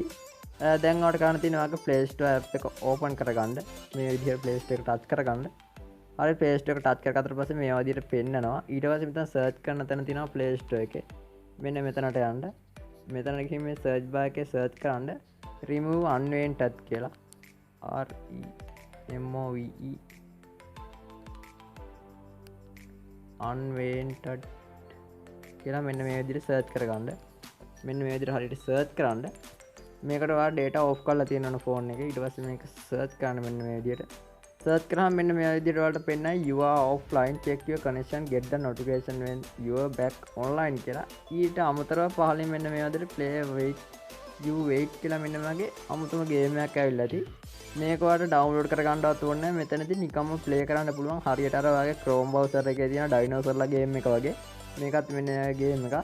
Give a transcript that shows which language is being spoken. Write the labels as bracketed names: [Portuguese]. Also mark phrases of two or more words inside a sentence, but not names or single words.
[Sinhala] දැන් ඔයාලට කරන්න තියෙනවා ඔයාගේ Play Store app එක open කරගන්න. මේ විදිහට Play Store එක touch කරගන්න. හරි Play Store එක touch කරගත්තට පස්සේ මේ විදිහට පෙන්නනවා. ඊට පස්සේ මෙතන search කරන තැන තියෙනවා Play Store එකේ. මෙන්න මෙතනට යන්න. මෙතන ගිහින් මේ [English] search bar [Sinhala] එකේ search කරන්න [English] remove unwanted [Sinhala] කියලා. [English] REMOVE unwanted [Sinhala] කියලා මෙන්න මේ විදිහට සර්ච් කරගන්න. මෙන්න මේ විදිහට හරියට සර්ච් කරන්න. මේකට ඔයාලා [English] data off [Sinhala] කරලා තියෙනවනේ ෆෝන් එකේ. ඊට පස්සේ මේක සර්ච් කරන්න මෙන්න මේ විදිහට. සර්ච් කරාම මෙන්න මේ විදිහට ඔයාලට පෙන්නයි [English] you are offline, check your connection, get the notification when you are back online [Sinhala] කියලා. ඊට අමතරව පහලින් මෙන්න මේ විදිහට [English] play wait [Sinhala] කියලා මෙන්න මගේ අමුතුම ගේම් එකක් ඇවිල්ලා ඇති. මේක ඔයාලට download කරගන්නවත් ඕනේ නැහැ. මෙතනදී නිකම්ම play කරන්න පුළුවන්. හරියට අර ඔයාගේ Chrome browser එකේ තියෙන dinosaurලා ගේම් එක වගේ. මේකත් මෙන්න ගේම් එක.